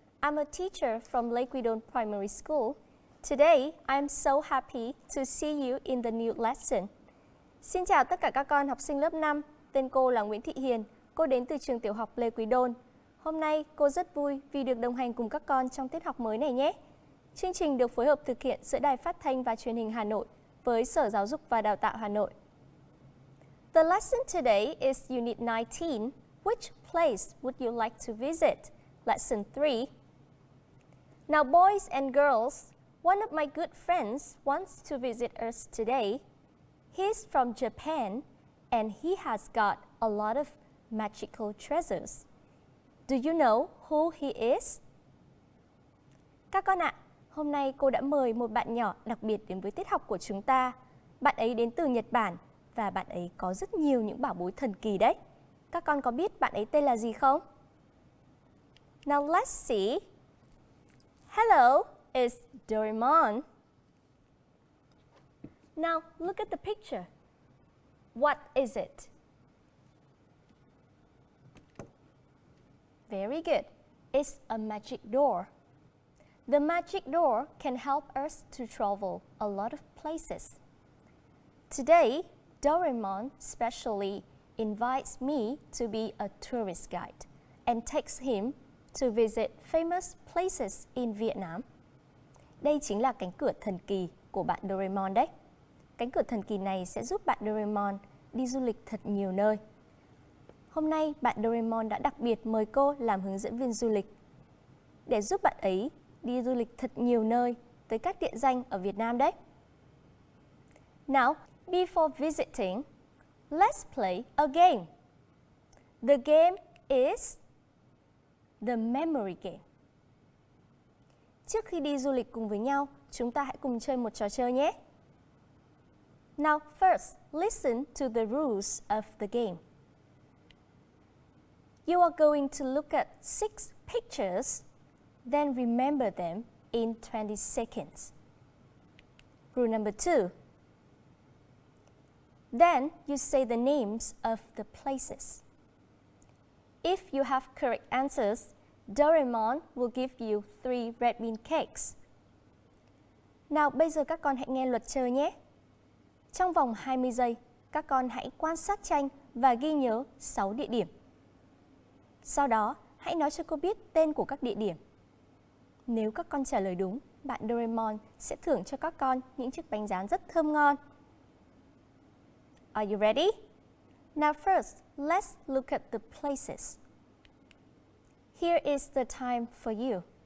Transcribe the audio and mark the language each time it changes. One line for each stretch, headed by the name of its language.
English: I'm a teacher from Lake Quỳ Đôn Primary School. Today, I'm so happy to see you in the new lesson.
Vietnamese: Xin chào tất cả các con học sinh lớp 5. Tên cô là Nguyễn Thị Hiền. Cô đến từ trường tiểu học Lê Quý Đôn. Hôm nay, cô rất vui vì được đồng hành cùng các con trong tiết học mới này nhé. Chương trình được phối hợp thực hiện giữa Đài Phát thanh và Truyền hình Hà Nội với Sở Giáo dục và Đào tạo Hà Nội.
English: The lesson today is Unit 19. Which place would you like to visit? Lesson 3. Now, boys and girls, one of my good friends wants to visit us today. He's from Japan, and he has got a lot of magical treasures. Do you know who he is?
Vietnamese: Các con ạ, hôm nay cô đã mời một bạn nhỏ đặc biệt đến với tiết học của chúng ta. Bạn ấy đến từ Nhật Bản và bạn ấy có rất nhiều những bảo bối thần kỳ đấy. Các con có biết bạn ấy tên là gì không?
English: Now let's see. Hello, it's Doraemon. Now look at the picture. What is it? Very good. It's a magic door. The magic door can help us to travel a lot of places. Today, Doraemon specially invites me to be a tourist guide and takes him to visit famous places in Vietnam.
Vietnamese: Đây chính là cánh cửa thần kỳ của bạn Doraemon đấy. Cánh cửa thần kỳ này sẽ giúp bạn Doraemon đi du lịch thật nhiều nơi. Hôm nay, bạn Doraemon đã đặc biệt mời cô làm hướng dẫn viên du lịch để giúp bạn ấy đi du lịch thật nhiều nơi tới các địa danh ở Việt Nam đấy.
English: Now, before visiting, let's play a game. The game is the memory game.
Vietnamese: Trước khi đi du lịch cùng với nhau, chúng ta hãy cùng chơi một trò chơi nhé.
English: Now, first, listen to the rules of the game. You are going to look at 6 pictures, then remember them in 20 seconds. Rule number 2. Then you say the names of the places. If you have correct answers, Doraemon will give you 3 red bean cakes.
Vietnamese: Nào, bây giờ các con hãy nghe luật chơi nhé. Trong vòng 20 giây, các con hãy quan sát tranh và ghi nhớ 6 địa điểm. Sau đó, hãy nói cho cô biết tên của các địa điểm. Nếu các con trả lời đúng, bạn Doraemon sẽ thưởng cho các con những chiếc bánh rán rất thơm ngon.
English: Are you ready? Now first, let's look at the places. Here is the time for you.